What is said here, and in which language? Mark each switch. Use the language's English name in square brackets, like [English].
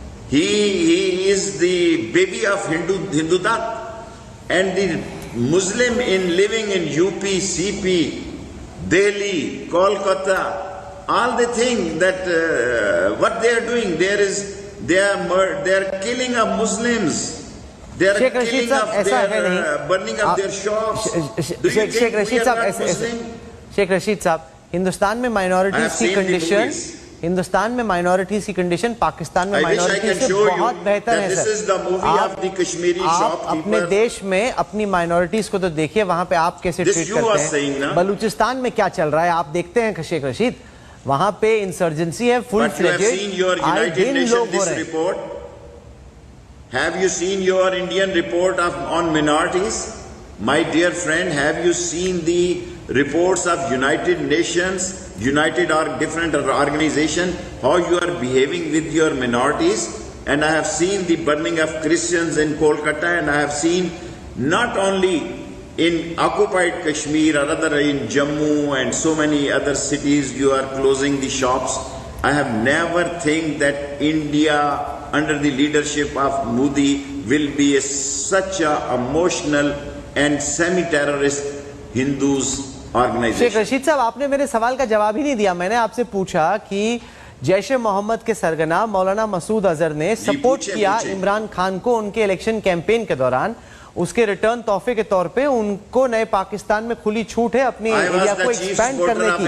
[English] He is the baby of Hindudat, and the Muslim in living in UP, CP, Delhi, Kolkata, all the things that what they are doing, they are killing of Muslims. They are killing of their burning of their shops. Do you think we are not Muslim? [Hindi] Sheikh Rashid साहब, हिंदुस्तान में minorities की condition, Hindustan में minorities की condition Pakistan में minorities से बहुत बेहतर है सर। आप अपने देश में अपनी माइनॉरिटीज को तो देखिए, वहां पे आप कैसे ट्रीट करते हैं। बलूचिस्तान में क्या चल रहा है आप देखते हैं शेख रशीद, वहां पे इंसर्जेंसी है फुल फ्लेजेड, आए दिन लोग हो रहे हैं। [English] Have you seen your Indian report on minorities? My dear friend, have you seen the reports of United Nations, different organizations, how you are behaving with your minorities? And I have seen the burning of Christians in Kolkata, and I have seen not only in occupied Kashmir or other in Jammu and so many other cities you are closing the shops. I have never think that India under the leadership of Modi will be such a emotional and semi-terrorist Hindus organization. [Hindi] Sheikh Rashid साहब, आपने मेरे सवाल का जवाब ही नहीं दिया। मैंने आपसे पूछा कि जैश मोहम्मद के सरगना मौलाना मसूद अजहर ने सपोर्ट किया इमरान खान को उनके इलेक्शन कैंपेन के दौरान, उसके रिटर्न तोहफे के तौर पे उनको नए पाकिस्तान में खुली छूट है अपने एरिया को एक्सपैंड करने की।